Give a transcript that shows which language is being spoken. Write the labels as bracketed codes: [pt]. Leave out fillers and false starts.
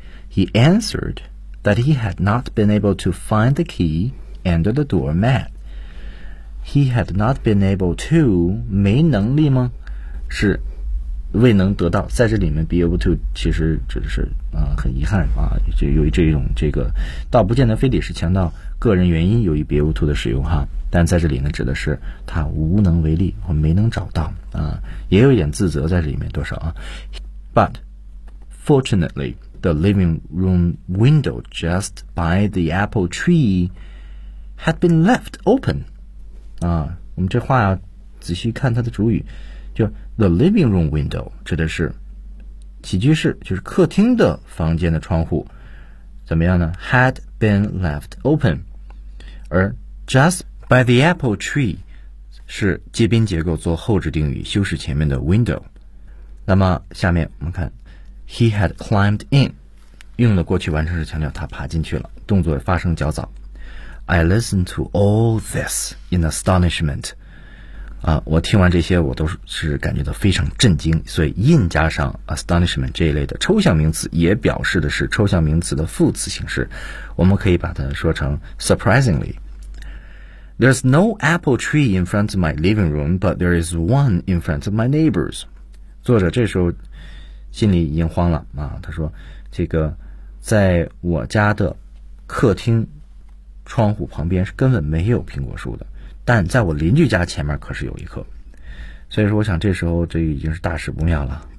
[en] He answeredthat he had not been able to find the key and the doormat. He had not been able to, [zh] 没能力吗？是未能得到，在这里面 be able to 其实指的是很遗憾啊，就由于这种这个倒不见得非得是强调个人原因，由于 be able to 的使用哈，但在这里呢指的是他无能为力或没能找到啊，也有一点自责在这里面多少啊。 [en] But fortunately,The living room window just by the apple tree had been left open. [zh] 啊，我们这话要仔细看它的主语，就 the living room window 指的是起居室，就是客厅的房间的窗户，怎么样呢 ？ [en] Had been left open. [zh] 而 just by the apple tree 是接宾结构做后置定语，修饰前面的 window. 那么下面我们看。 [en] He had climbed in， [zh] 用了过去完成时强调他爬进去了，动作发生较早。 [en] I listened to all this in astonishment， [zh] 啊，我听完这些我都是感觉到非常震惊，所以 in 加上 astonishment 这一类的抽象名词也表示的是抽象名词的副词形式，我们可以把它说成 surprisingly。 [en] There's no apple tree in front of my living room， but there is one in front of my neighbors。 [zh] 作者这时候心里已经慌了啊！他说：“这个在我家的客厅窗户旁边是根本没有苹果树的，但在我邻居家前面可是有一棵。” 所以说，我想这时候这已经是大事不妙了。